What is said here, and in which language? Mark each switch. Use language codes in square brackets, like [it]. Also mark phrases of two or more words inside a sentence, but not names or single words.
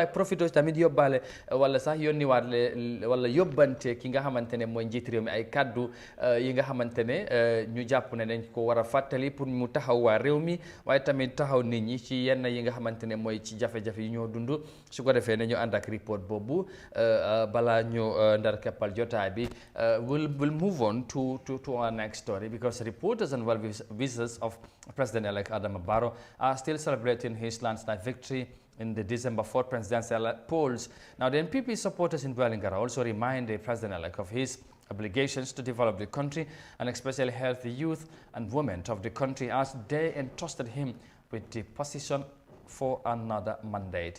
[wo] profito tamit yóbbaale wala sax yónniwaat wala yóbbante ki nga xamante ne mooy njiit réew mi ay kaddu yi nga xamante ne ñu jàpp ne dañ ko war a fàttali pour mu taxaw waa réew mi waaye tamit taxaw nit ñi ci yenn yi nga xamante ne mooy ci jafe-jafe yi ñoo dund su ko defee ne ñu ànd ak report boobu balaa ñu ndar keppal jotaay bi [en] we'll move on to our next story because reporters and well-wishers of President-elect Adama Barrow are still celebrating his landslide victory in the December 4th presidential polls. Now, the NPP supporters in Wellingara also remind the president-elect of his obligations to develop the country and especially help the youth and women of the country as they entrusted him with the position for another mandate.